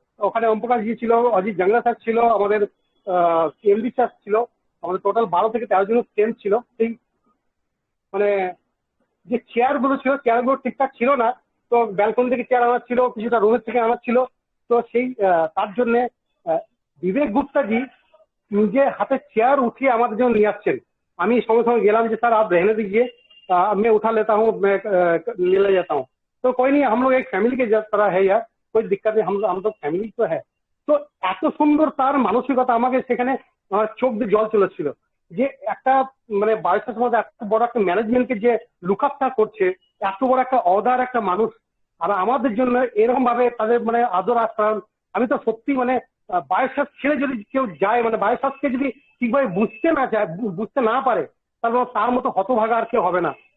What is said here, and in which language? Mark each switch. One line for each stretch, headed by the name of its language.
Bangla: ওখানে ওমপ্রকাশ জি ছিল, অজিত জাংলা স্যার ছিল, আমাদের এমডি স্যার ছিল, আমাদের টোটাল 12 থেকে 13 জনের স্ট্রেন্থ ছিল। সেই মানে যে চেয়ার গুলো ছিল, চেয়ার গুলো ঠিকঠাক ছিল না, তো ব্যালকনি থেকে চেয়ার আনার ছিল, কিছুটা রুমের থেকে আনার ছিল। তো সেই তার জন্য বিবেক গুপ্তা জি নিজে হাতে চেয়ার উঠিয়ে আমাদের জন্য নিয়ে আসছেন। আমি সঙ্গে সঙ্গে গেলাম যে
Hindi: सर आप रहने दीजिए, मैं उठा लेता हूँ, मैं ले जाता हूँ। तो कोई नहीं, हम लोग एक फैमिली के तरह है यार, कोई दिक्कत नहीं, हम तो फैमिली तो है।
Bangla: তো এত সুন্দর তার মানসিকতা, আমাকে সেখানে আমার চোখ দিয়ে জল চলেছিল যে একটা মানে বায়োসের মধ্যে এত বড় একটা ম্যানেজমেন্টকে যে লুকআপটা করছে, এত বড় একটা অদার একটা মানুষ, আর আমাদের জন্য এরকম ভাবে তাদের মানে আদর আপ্যায়ন। আমি তো সত্যি মানে বায়োসাস ছেড়ে যদি কেউ যায়, মানে বায়োসাসকে যদি ঠিকভাবে বুঝতে না চায়, বুঝতে না পারে, তাহলে তার মতো হতভাগা আর কেউ হবে না।